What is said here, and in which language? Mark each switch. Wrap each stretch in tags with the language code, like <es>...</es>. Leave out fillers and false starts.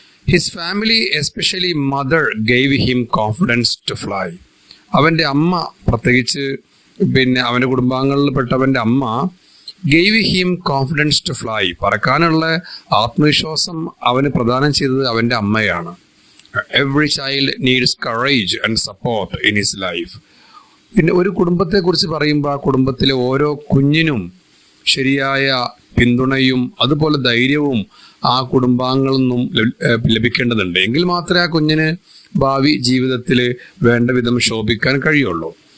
<en>His family especially mother gave him confidence to fly.</en> <ml>അവന്റെ അമ്മ, പ്രത്യേകിച്ച് പിന്നെ അവന്റെ കുടുംബാംഗങ്ങളിൽപ്പെട്ടവന്റെ അമ്മ</ml> <en>Gave him confidence to fly.</en> <ml>പറക്കാനുള്ള ആത്മവിശ്വാസം അവന് പ്രദാനം ചെയ്തത് അവന്റെ അമ്മയാണ്.</ml> <en>Every child needs courage and support in his life.</en> <ml>പിന്നെ ഒരു കുടുംബത്തെ കുറിച്ച് പറയുമ്പോൾ ആ കുടുംബത്തിലെ ഓരോ കുഞ്ഞിനും ശരിയായ പിന്തുണയും അതുപോലെ ധൈര്യവും ആ കുടുംബാംഗങ്ങളിൽ നിന്നും ലഭിക്കേണ്ടതുണ്ട്. എങ്കിൽ മാത്രമേ ആ കുഞ്ഞിന് ഭാവി ജീവിതത്തിൽ വേണ്ട വിധം ശോഭിക്കാൻ കഴിയുള്ളൂ.</ml>